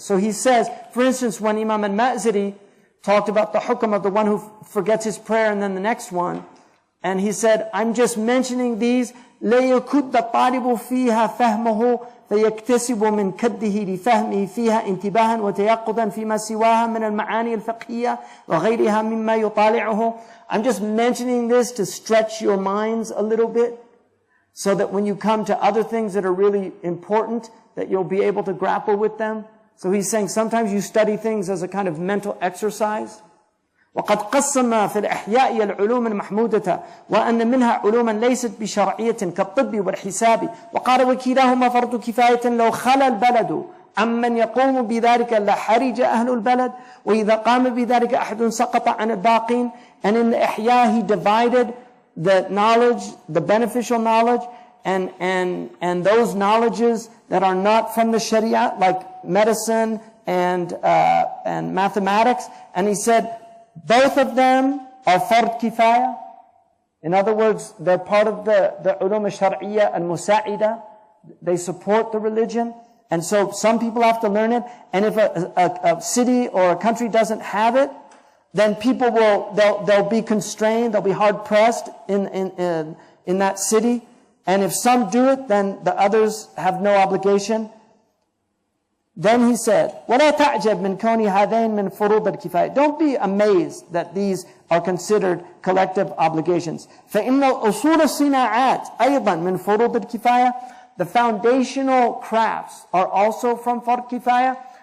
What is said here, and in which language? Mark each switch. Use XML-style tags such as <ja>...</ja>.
<en>So he says, for instance, when Imam al-Ma'ziri talked about the hukm of the one who forgets his prayer and then the next one, and he said, I'm just mentioning these,</en> <ar>لَيَكُدَّ الطَّالِبُ فِيهَا فَهْمَهُ فيكتسب من كده لفهمه فيها انتباها وتيقظا فيما سواها من المعاني الفقهية وغيرها مما يطالعه.</ar> <en>I'm just mentioning this to stretch your minds a little bit so that when you come to other things that are really important, that you'll be able to grapple with them. So he's saying sometimes you study things as a kind of mental exercise.</en> <ar>وقد قسم في الإحياء العلوم المحمودة وأن منها علوما ليست بشرعية كالطب والحساب وقال وكلاهما فرض كفاية لو خلا البلد عمن يقوم بذلك لحرج أهل البلد وإذا قام بذلك أحد سقط عن الباقين.</ar> <en>And in the Ihya he divided the knowledge, the beneficial knowledge and those knowledges that are not from the Sharia, like medicine and mathematics. And he said both of them are fard kifaya, In other words, they're part of the ulum al-shar'iyya al-musa'ida. They support the religion. And so some people have to learn it. And if a city or a country doesn't have it, then people they'll be constrained, they'll be hard pressed in that city. And if some do it, then the others have no obligation. Then he said,</en> <ar>وَلَا تَعْجَبْ مِنْ كَوْنِ هَذَيْنِ مِنْ فُرُوضِ الْكِفَايَةِ.</ar> <en>Don't be amazed that these are considered collective obligations.</en> <ar>فَإِنَّ الْأُصُولَ الصِّنَاعَاتِ أَيْضًا مِنْ فُرُوضِ الْكِفَايَةِ.</ar> <en>The foundational crafts are also from Fard Kifaya.</en>